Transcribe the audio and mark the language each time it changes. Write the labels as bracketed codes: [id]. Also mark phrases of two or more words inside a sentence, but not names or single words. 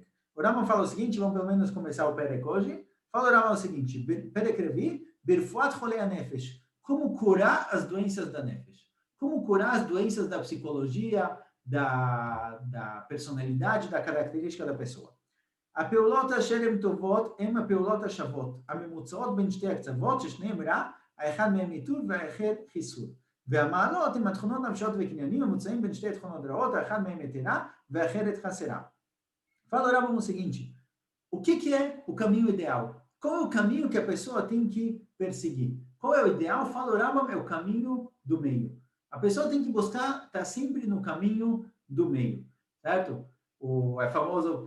[pt] O Rambam fala o seguinte, vamos pelo menos começar o Perek hoje. Fala o Rambam o seguinte, [he] פרק רביעי ברפואת חולי הנפש, [pt] como curar as doenças da Nefesh. Como curar as doenças da psicologia, da personalidade, da característica da pessoa. [he] הפעולות אשר הן טובות הן הפעולות השוות, הממוצעות בין שתי הקצוות, ששניהם רע, האחד מהם ניטול והאחר חיסול. והמעלות הן התכונות נפשיות וקניינים המוצאים בין שתי תכונות רעות, האחד מהם יתרה והאחרת חסרה. [pt] Fala o Rambam o seguinte, o que é o caminho ideal? Qual é o caminho que a pessoa tem que perseguir? Qual é o ideal? Fala o Rambam, é o caminho do meio. A pessoa tem que buscar estar sempre no caminho do meio, certo? É famoso...